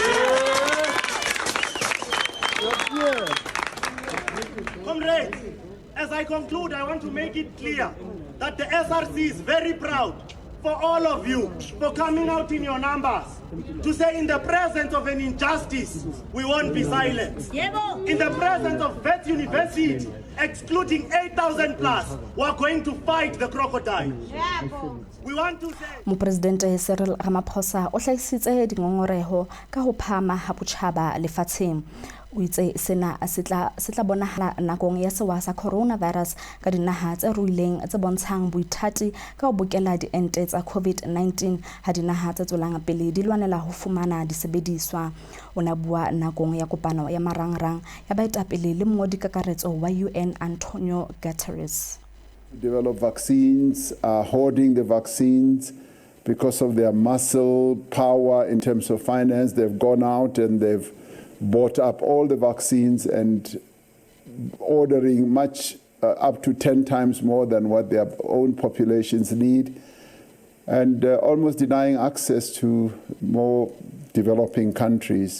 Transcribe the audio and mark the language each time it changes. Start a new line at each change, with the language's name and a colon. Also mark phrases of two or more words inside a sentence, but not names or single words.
English: Comrades, as I conclude, I want to make it clear that the SRC is very proud for all of you for coming out in your numbers to say in the presence of an injustice, we won't be silent. In the presence of that university, excluding 8,000 plus, we are going to fight the crocodile. We want to say...
Southern Sotho: Mopresidente Cyril Ramaphosa o hlaisitse dingongoreho ka ho phama ha botjhaba lefatsheng. O itse sena se tla bonahala nakong ya sewa sa coronavirus ka dinaha tse ruileng tse bontshang boithati ka ho bokela diente tsa COVID-19 ha dinaha tse tswelang pele di lwanela ho fumana disebediswa. O na bua nakong ya kopano ya marangrang ya baetapele le mongodi kakaretso wa UN Antonio Guterres.
English: Develop vaccines, are hoarding the vaccines because of their muscle power in terms of finance. They've gone out and they've bought up all the vaccines and ordering much up to 10 times more than what their own populations need, and almost denying access to more developing countries.